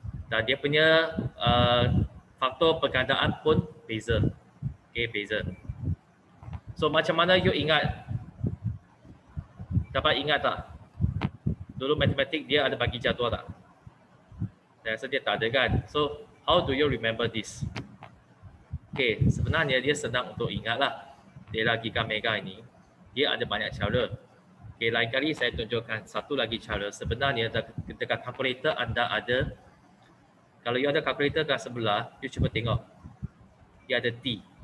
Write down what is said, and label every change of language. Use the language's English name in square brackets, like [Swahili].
[Malay] Dan dia punya faktor pergandaan pun beza. Okay, beza. So macam mana you ingat? Dapat ingat tak? Dulu matematik dia ada bagi jadual tak? Saya rasa dia tak ada kan. [English] So how do you remember this? [Malay] Okay, sebenarnya dia senang untuk ingat lah. Tera, giga, mega ini dia ada banyak cara. Okay, lain kali saya tunjukkan satu lagi cara. Sebenarnya dekat kalkulator anda ada. Kalau you ada kalkulator kat sebelah, you cuba tengok. Dia ada T.